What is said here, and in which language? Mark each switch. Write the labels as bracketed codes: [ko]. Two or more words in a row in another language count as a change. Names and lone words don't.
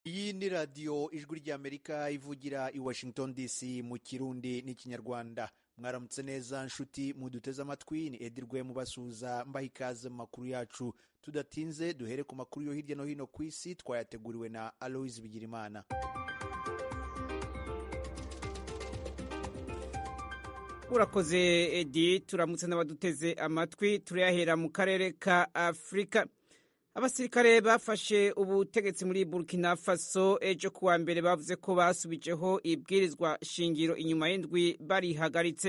[rw] Iyi ni radiyo ijwi ry'Amerika ivugira i Washington DC mu Kirundi n'ikinyarwanda. Mwaramutse neza nshuti muduteze amatwi, ni Edirwe mubasuhuza mbaha ikaze mu makuru yacu. Tudatinze duhere ku makuru yo hirya no hino ku isi twayateguriwe na Aloys Bigirimana. Urakoze Edi, turamutse n'abaduteze amatwi. Turayahera mu karere ka Afrika. Abasirikare bafashe ubutegetsi muri Burkina Faso ejo kuwa mbere bavuze ko basubijeho ibwirizwa shingiro inyuma y'indwi barihagaritse.